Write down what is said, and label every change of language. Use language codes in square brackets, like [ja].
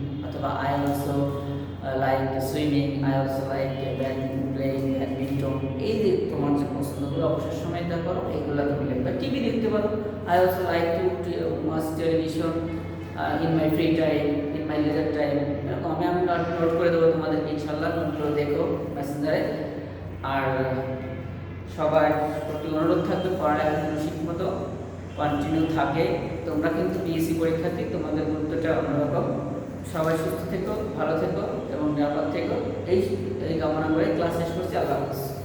[bn] অথবা [en] I also like swimming. I also like playing badminton. [bn] এই যে তোমার যে পছন্দগুলো অবসর সময় দা করো এগুলো তুমি লিখবে। টিভি দেখতে পারো। [en] I also like to watch television in my free time, in my leisure time. [bn] এরকম আমি নোট করে দেবো তোমাদেরকে, ইনশাল্লাহ নোটগুলো দেখো মেসেঞ্জারে। আর সবার প্রতি অনুরোধ থাকবে পড়ালেখা যেন ঠিকমতো কন্টিনিউ থাকে। তোমরা কিন্তু বিএসসি পরীক্ষার্থী, তোমাদের গুরুত্বটা অন্যরকম। সবাই সুস্থ থেকো, ভালো থেকো এবং নিরাপদ থেকো, এই কামনা করে ক্লাস শেষ করছি। আল্লাহ হাফেজ।